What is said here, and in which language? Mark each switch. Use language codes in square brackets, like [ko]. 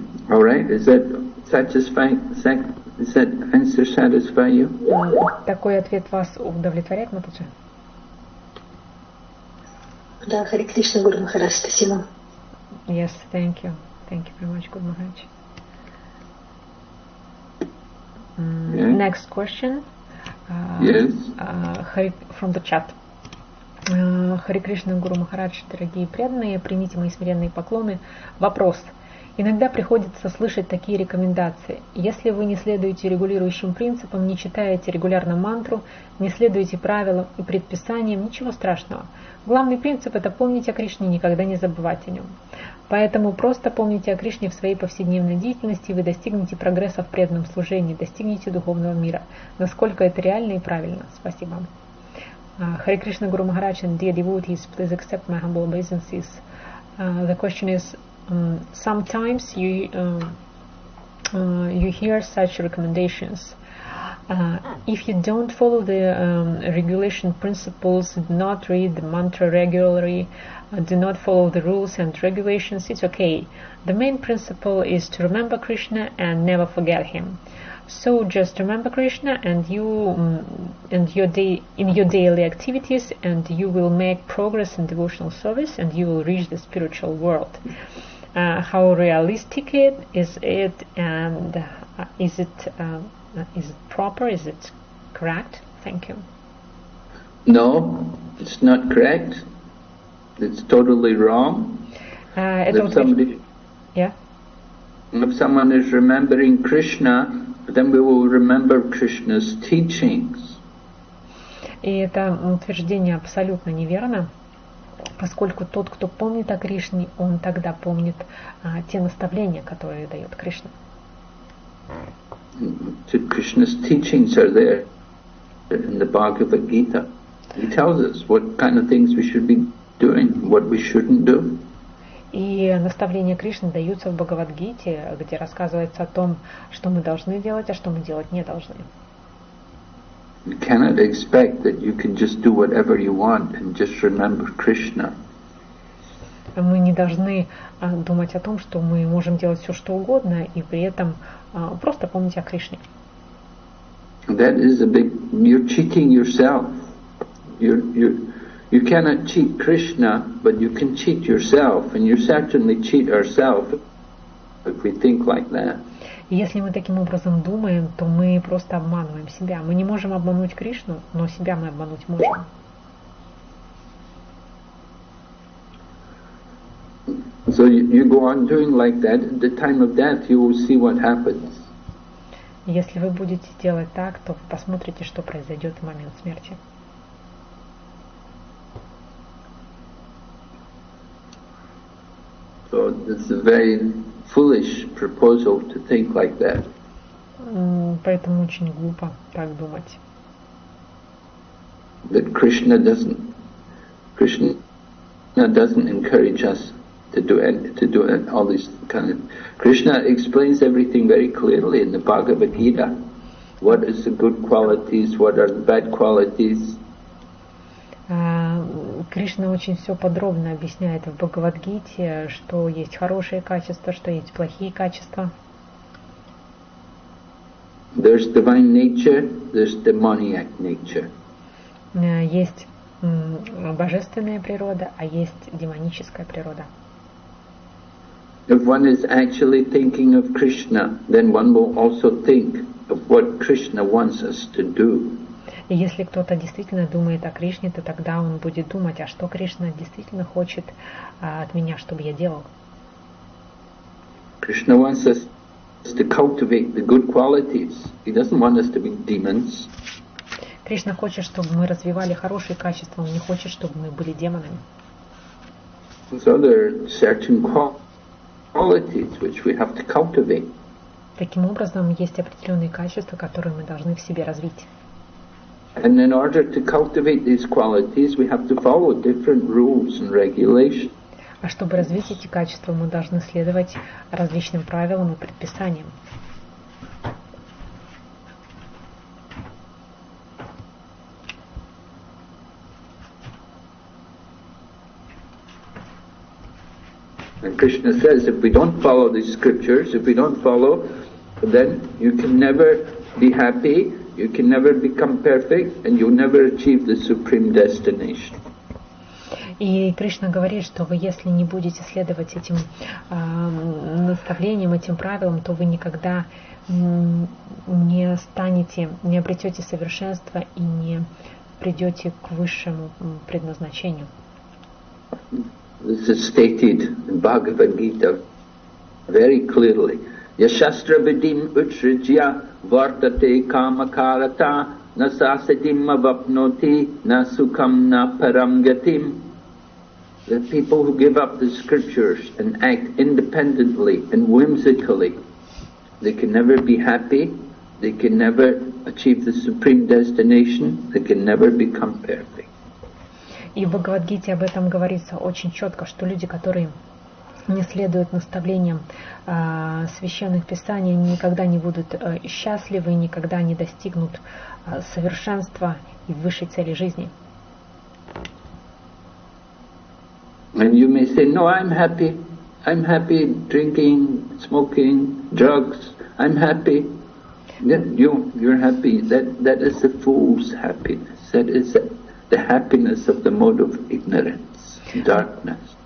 [en] All right, is that satisfying? Does that answer satisfy you? [ru] Такой ответ вас удовлетворяет, Матаджи? Да, Харе Кришна, Гуру Махарадж, спасибо. [en] Yes, thank you. Thank you very much, Guru Maharaj. Next question. Yes. From the chat. [ru] Харе Кришна, Гуру Махарадж, дорогие преданные, примите мои смиренные поклоны. Вопрос. Иногда приходится слышать такие рекомендации. Если вы не следуете регулирующим принципам, не читаете регулярно мантру, не следуете правилам и предписаниям, ничего страшного. Главный принцип – это помнить о Кришне и никогда не забывать о нем. Поэтому просто помните о Кришне в своей повседневной деятельности, и вы достигнете прогресса в преданном служении, достигнете духовного мира. Насколько это реально и правильно. Спасибо. [en] Харе Кришна, Гуру Махарадж, and dear devotees, please accept my humble obeisances. The question is, sometimes you hear such recommendations. If you don't follow the regulation principles, do not read the mantra regularly, do not follow the rules and regulations, it's okay. The main principle is to remember Krishna and never forget him. So just remember Krishna and in your daily activities, and you will make progress in devotional service, and you will reach the spiritual world. How realistic is it, and is it proper? Is it correct? Thank you. No, it's not correct. It's totally wrong. If someone is remembering Krishna, then we will remember Krishna's teachings. [ru] И это утверждение абсолютно неверно, поскольку тот, кто помнит о Кришне, он тогда помнит те наставления, которые дает Кришна. [en] Krishna's teachings are there in the Bhagavad Gita. He tells us what kind of things we should be doing, what we shouldn't do. [ru] И наставления Кришны даются в Бхагавад-гите, где рассказывается о том, что мы должны делать, а что мы делать не должны. [en] You cannot expect that you can just do whatever you want and just remember Krishna. [ru] Мы не должны думать о том, что мы можем делать все, что угодно, и при этом просто помнить о Кришне. [en] That is you're cheating yourself. You cannot cheat Krishna, but you can cheat yourself, and you certainly cheat ourselves if we think like that. [ru] Если мы таким образом думаем, то мы просто обманываем себя. Мы не можем обмануть Кришну, но себя мы обмануть можем. [en] So you go on doing like that. At the time of death, you will see what happens. [ru] Если вы будете делать так, то вы посмотрите, что произойдет в момент смерти. [en] So it's a very foolish proposal to think like that. [ru] Поэтому очень глупо так думать. [en] That Krishna doesn't encourage us to do all these kind of. Krishna explains everything very clearly in the Bhagavad Gita. What is the good qualities? What are the bad qualities? [ru] Кришна очень все подробно объясняет в Бхагавад-гите, что есть хорошие качества, что есть плохие качества. [en] There's divine nature, there's demoniac nature. [ru] Есть божественная природа, а есть демоническая природа. [en] If one is actually thinking of Krishna, then one will also think of what Krishna wants us to do. [ru] И если кто-то действительно думает о Кришне, то тогда он будет думать, а что Кришна действительно хочет от меня, чтобы я делал. [en] Krishna wants us to cultivate the good qualities. He doesn't want us to be demons. [ru] Кришна хочет, чтобы мы развивали хорошие качества, он не хочет, чтобы мы были демонами. [en] So there are certain qualities which we have to cultivate. [ru] Таким образом, есть определенные качества, которые мы должны в себе развить. [en] And in order to cultivate these qualities, we have to follow different rules and regulations. [ru] А чтобы развить эти качества, мы должны следовать различным правилам и предписаниям. [en] And Krishna says, if we don't follow these scriptures, if we don't follow, then you can never be happy, you can never become perfect, and you'll never achieve the supreme destination. [ru] И Кришна говорит, что вы, если не будете следовать этим наставлениям, этим правилам, то вы никогда не станете, не обретете совершенства и не придете к высшему предназначению. [en] This is stated in Bhagavad Gita very clearly. [sa] Yashastra vidim utsrijya vartate kamakarata nasasadim avapnoti nasukam na paramgatim. [en] The people who give up the scriptures and act independently and whimsically, they can never be happy, they can never achieve the supreme destination, they can never become perfect. [ru] И в Бхагавад-гите об этом говорится очень четко, что люди, которые не следуют наставлениям священных писаний, никогда не будут счастливы, никогда не достигнут совершенства и высшей цели жизни. [en] And you may say, no, I'm happy drinking, smoking, drugs, I'm happy. Then you're happy. That is the fool's happiness. That is the happiness of the mode of ignorance, darkness.